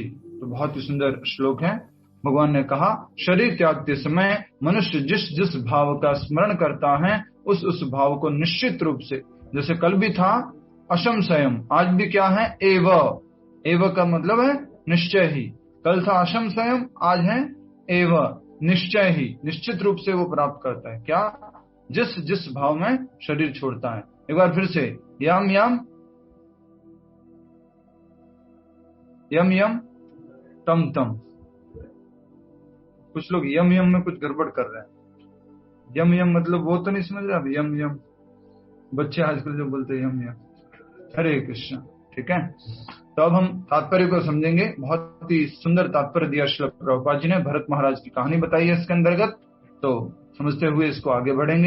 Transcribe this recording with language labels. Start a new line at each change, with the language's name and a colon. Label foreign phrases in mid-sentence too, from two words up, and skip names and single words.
Hindi: तो बहुत ही सुंदर श्लोक है। भगवान ने कहा शरीर त्यागते समय मनुष्य जिस जिस भाव का स्मरण करता है, उस भाव को निश्चित रूप से, जैसे कल भी था असंशयम, आज भी क्या है एव। एव का मतलब है निश्चय ही। कल था असंशयम, आज है एव, निश्चय ही, निश्चित रूप से वो प्राप्त करता है। क्या? जिस जिस भाव में शरीर छोड़ता है। एक बार फिर से,
Sanskrit: यम यम यम यम तम तम।
Hindi: कुछ लोग यम यम में कुछ गड़बड़ कर रहे हैं। यम यम मतलब वो तो नहीं समझ रहे अब, यम यम बच्चे आजकल जो बोलते हैं यम यम। हरे कृष्ण, ठीक है। तो अब हम तात्पर्य को समझेंगे। बहुत ही सुंदर तात्पर्य दिया श्रील प्रभुपाद जी ने। भरत महाराज की कहानी बताई है इसके अंतर्गत, तो समझते हुए इसको आगे बढ़ेंगे।